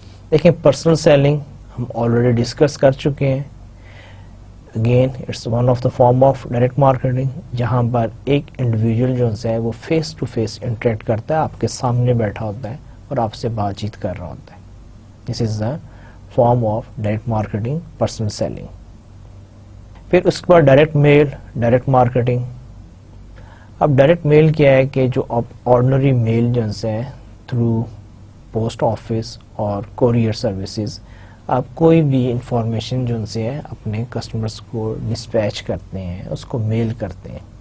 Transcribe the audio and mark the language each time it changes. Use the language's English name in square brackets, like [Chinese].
[Urdu] دیکھیں, personal selling ہم already discuss کر چکے ہیں. [English] again it's one of the form of direct marketing, [Urdu] جہاں پر ایک انڈیویجول جو ہے وہ فیس ٹو فیس انٹریکٹ کرتا ہے, آپ کے سامنے بیٹھا ہوتا ہے اور آپ سے بات چیت کر رہا ہوتا ہے. [English] This is the form of direct marketing, personal selling. [Urdu] پھر اس کے بعد ڈائریکٹ میل, ڈائریکٹ مارکیٹنگ. اب ڈائریکٹ میل کیا ہے کہ جو آرڈنری میل جو ہے تھرو پوسٹ آفس اور کوریئر سروسز آپ کوئی بھی انفارمیشن جو سے ہے اپنے کسٹمرز کو ڈسپیچ کرتے ہیں, اس کو میل کرتے ہیں.